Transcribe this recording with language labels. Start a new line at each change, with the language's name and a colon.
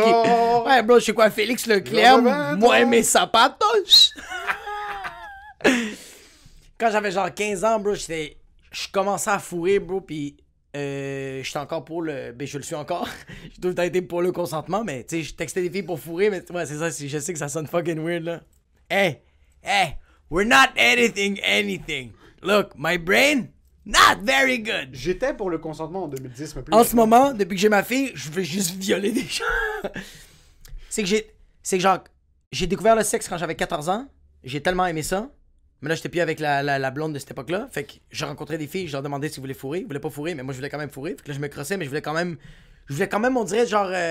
French: Ouais, bro, je sais quoi, Félix Leclerc, moi et mes sapatos. Quand j'avais genre 15 ans, bro, je commençais à fourrer, bro, pis j'étais encore pour le... Ben, je le suis encore. J'ai tout le temps été pour le consentement, mais tu sais, je textais des filles pour fourrer, mais ouais, c'est ça, je sais que ça sonne
English: fucking weird,
French: là.
English: Hey, we're not editing anything. Look, my brain, not very good.
French: J'étais pour le consentement en 2010, mais plus... En ce moment, depuis que j'ai ma fille, je veux juste violer des gens. C'est que genre, j'ai découvert le sexe quand j'avais 14 ans. J'ai tellement aimé ça. Mais là, j'étais plus avec la blonde de cette époque-là. Fait que j'ai rencontré des filles, je leur demandais s'ils voulaient fourrer. Ils voulaient pas fourrer, mais moi, je voulais quand même fourrer. Fait que là, je me crossais, mais je voulais quand même, on dirait, genre...